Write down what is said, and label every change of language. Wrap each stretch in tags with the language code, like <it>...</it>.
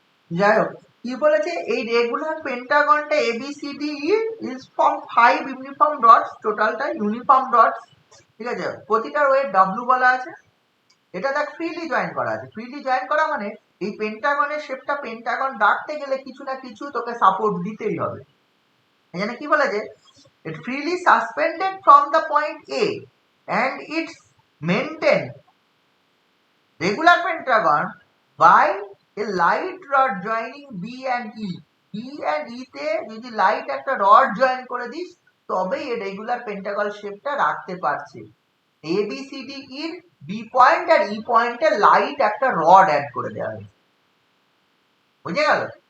<bn>যাই হোক, কি বলেছে, এই regular পেন্টাগনটা ABCD is from 5 uniform dots, টোটালটা ইউনিফর্ম ডটস, ঠিক আছে? প্রতিটার ওয়েট W বলা আছে। এটা দেখ ফ্রিলি জয়েন করা আছে। ফ্রিলি জয়েন করা মানে এই পেন্টাগনের শেপটা পেন্টাগন রাখতে গেলে কিছু না কিছু তোকে সাপোর্ট দিতেই হবে। এখানে কি বলেছে,</bn> <en>it freely suspended from the point A and it's maintained regular pentagon by a light rod joining B and E.</en> <bn>B and E তে যদি লাইট একটা রড জয়েন করে দিস তবেই এই রেগুলার পেন্টাগন শেপটা রাখতে পারছে। ABCD এর বি পয়েন্ট আর ই পয়েন্টে লাইট একটা রড অ্যাড করে দেওয়া হয়েছে, বুঝে গেল?</bn>